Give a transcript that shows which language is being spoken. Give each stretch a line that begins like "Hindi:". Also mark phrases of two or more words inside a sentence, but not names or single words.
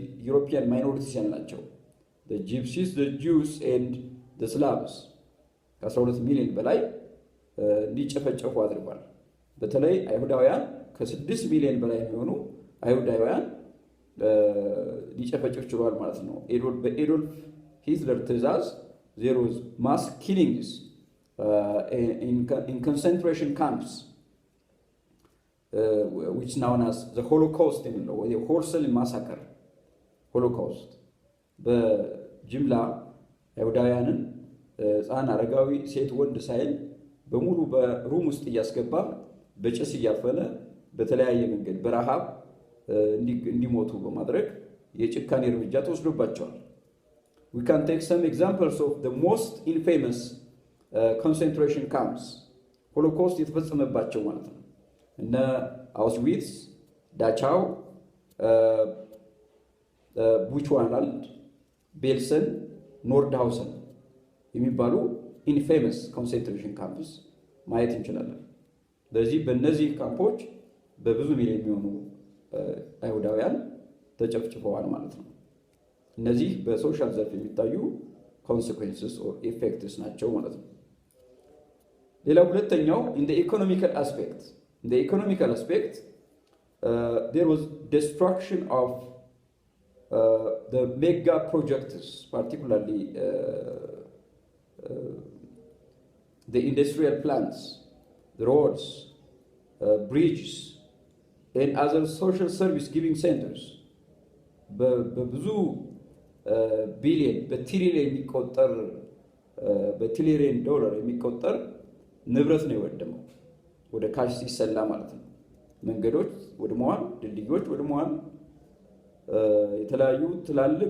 English: European minorities
Amharic: ናቸው።
English: Gypsies Jews and Slavs
Amharic: ከ12 ሚሊዮን በላይ እንዲጨፈጨፉ አድርጓል። በተለይ አይሁዳውያን ከ6 ሚሊዮን በላይ የሚሆኑ አይሁዳውያን ሊጨፈጨፍ ችሏል ማለት ነው። በኤዶልፍ ሂትለር ትዕዛዝ
English: there was mass killings in concentration camps which known as the Holocaust or the wholesale massacre.
Amharic: Holocaust በጅምላ አይሁዳውያንን ሕፃን፣ አረጋዊ፣ ሴት፣ ወንድ ሳይል በሙሉ በሩም ውስጥ እያስገባ በጭስ እያፈነ በተለያየ መንገድ በረሃብ እንዲሞቱ በማድረግ የጭካኔ እርምጃ ተወስዶባቸዋል።
English: We can take some examples of the most infamous concentration camps.
Amharic: Holocaust የተፈጸመባቸው ማለት ነው። እነ አውሽዊትስ፣ ዳቻው፣ ቡችዋናልድ፣ ቤልሰን፣ ኖርድሃውሰን የሚባሉ
English: infamous concentration camps
Amharic: ማየት እንችላለን። በእነዚህ ካምፖች በብዙ ሚሊዮን የሚሆኑ አይሁዳውያን ተጨፍጭፈዋል ማለት ነው። እነዚህ በሶሻል ዘርፍ የሚታዩ
English: consequences or effects
Amharic: ናቸው ማለት ነው። ሌላው ሁለተኛው
English: in the economical aspect there was destruction of the mega projects, particularly the industrial plants, the roads, bridges and other social service giving centers.
Amharic: በብዙ ቢሊየን በትሪሊየን ዶላር የሚቆጠር ንብረት ነው የወደመው፣ ወደ ካሽ ሲሰላ ማለት ነው። መንገዶች ወድመዋል፣ ድልድዮች ወድመዋል፣ የተለያዩ ትላልቅ